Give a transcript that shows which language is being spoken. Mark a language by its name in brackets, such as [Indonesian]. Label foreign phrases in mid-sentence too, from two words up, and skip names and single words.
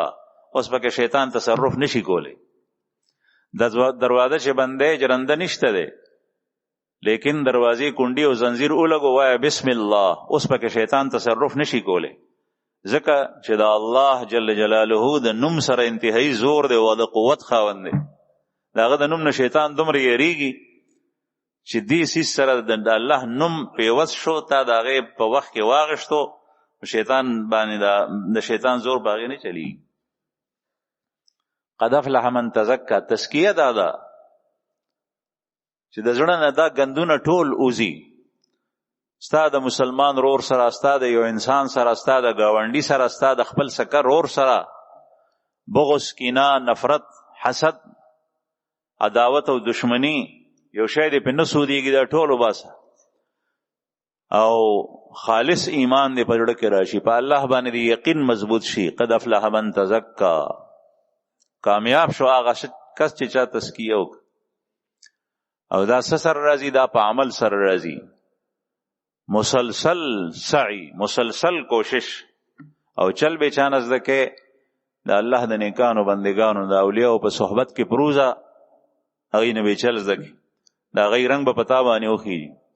[Pashto] اوس پکې شیطان تصرف نشي کولی. د دروازه چې بندی جرنده نشته دی لیکن دروازې کونډي او زنځیر ولګو وایه [Arabic] بسم الله، [Pashto] اوس پکې شیطان تصرف نشي کولی، ځکه چې د الله [Arabic] جل جلاله [Pashto] د نوم سره انتهایی زور دی او د قوت خاوند دی. د هغه د نوم نه شیطان دومره یریږي چې دې سیس سره د الله نوم پیوست شو، تا د هغې په وخت کې واغشتو، شیطان باندې د شیطان زور په هغې نه چلیږي. [Arabic] قد افلح من تزکا، [Pashto] تزکیه دا ده چې د زړه نه دا ګندونه ټول اوزي. ستا د مسلمان رور سره، ستا د یو انسان سره، ستا د ګاونډي سره، ستا د خپل سکر رور سره بغض، کینه، نفرت، حسد، عداوت او دشمنی یو شی دی په نه سودیږي، دا ټول وباسه او خالص ایمان دی په زړه کې راشي، په الله باندې دی یقین مضبوط شي. [Arabic] قد افلح من تزکا، [Pashto] کامیاب شو هغه کس چې چا تزکیه وکړه. او دا څه سره راځي؟ دا په عمل سره راځي. مسلسل سعی، مسلسل کوشش او چل به چانه زده کې د الله د نیکانو بندگانو د اولیاء په صحبت کې پروزه هغې نه به چل زده کې، د هغې رنګ به پتا باندې وخیږي.